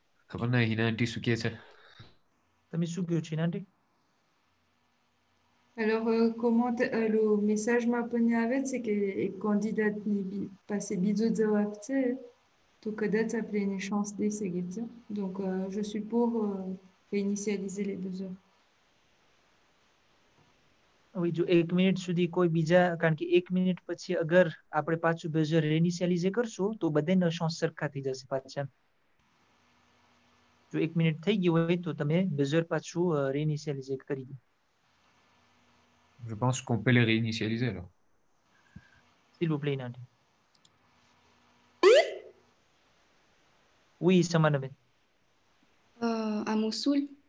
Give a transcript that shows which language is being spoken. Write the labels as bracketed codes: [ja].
[gu] ખબર ના હિના આંટી શું કહે છે? તમે શું કહો છો હિના આંટી? [fr] Alors, comment le message m'a [gu] આવે છે કે એક candidateની પાસે બીજો જવાબ છે તો કદાચ આપણે એને chance દઈ શકીએ છીએ. [fr] Donc, je suis pour réinitialiser les buzzers. [gu] હવે જો 1 મિનિટ સુધી કોઈ બીજા, કારણ કે 1 મિનિટ પછી અગર આપણે પાછું બઝર રેનિશિયલાઇઝ કરશું તો બધાનો ચાન્સ સરખા થઈ જશે પાછા. જો 1 મિનિટ થઈ ગઈ હોય તો તમે બઝર પાછું રેનિશિયલાઇઝ કરી દો. [fr] Je pense qu'on peut les réinitialiser alors. S'il vous plaît, Nandi. Oui, Samanaben. À Mossoul.